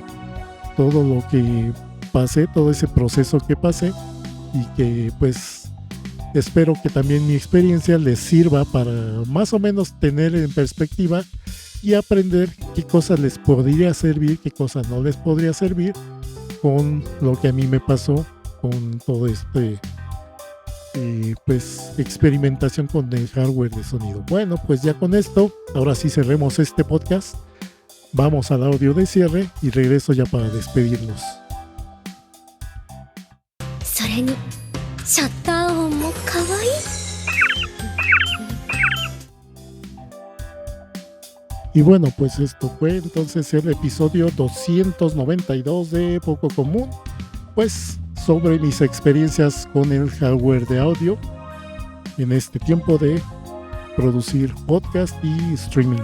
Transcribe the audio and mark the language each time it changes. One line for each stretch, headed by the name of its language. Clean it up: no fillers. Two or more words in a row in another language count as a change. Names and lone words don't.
Spanish: todo lo que pasé, todo ese proceso que pasé, y que pues espero que también mi experiencia les sirva para más o menos tener en perspectiva y aprender qué cosas les podría servir, qué cosas no les podría servir, con lo que a mí me pasó con todo pues experimentación con el hardware de sonido. Bueno, pues ya con esto, ahora sí cerremos este podcast, vamos al audio de cierre y regreso ya para despedirnos.
Japanese: それにシャッター音も可愛い。
Spanish: Y bueno, pues esto fue entonces el episodio 292 de Poco Común, pues sobre mis experiencias con el hardware de audio en este tiempo de producir podcast y streaming.